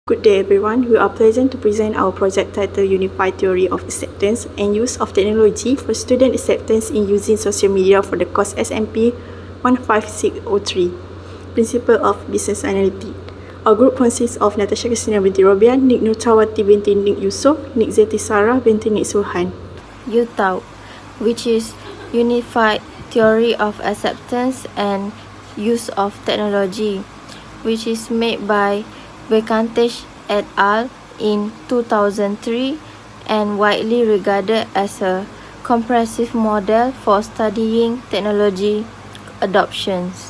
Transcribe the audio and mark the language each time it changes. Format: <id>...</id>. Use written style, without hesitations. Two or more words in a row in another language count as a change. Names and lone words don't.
<en>Good day everyone, we are pleased to present our project titled Unified Theory of Acceptance and Use of Technology for Student Acceptance in Using Social Media for the course SMP15603, Principle of Business Analytics. Our group consists of Natasha Christina binti Robian, Nik Nurtawati binti Nik Yusof, Nik Zeti Sarah binti Nik Sulhan. Utaut, which is Unified Theory of Acceptance and Use of Technology, which is made by Vacantish et al. In 2003 and widely regarded as a comprehensive model for studying technology adoptions.</en>